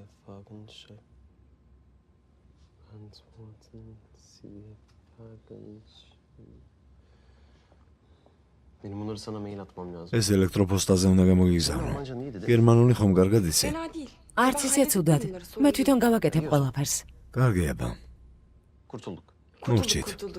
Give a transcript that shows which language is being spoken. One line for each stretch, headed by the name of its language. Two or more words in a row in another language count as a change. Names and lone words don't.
Turkish: Benim bunları sana mail atmam lazım.
Georgian: ეს ელექტროპოსტაზე უნდა გამოგიგზავნო.
Turkish: Almanca neydi de?
Georgian: გერმანული ხომ კარგად იცი?
Turkish: Fena değil.
Georgian: არც ისე ცუდად. მე თვითონ გავაკეთებ ყველაფერს. კარგი აბა.
Turkish: Kurtulduk.
Georgian: მოვჭით.
Turkish: Kurtulduk.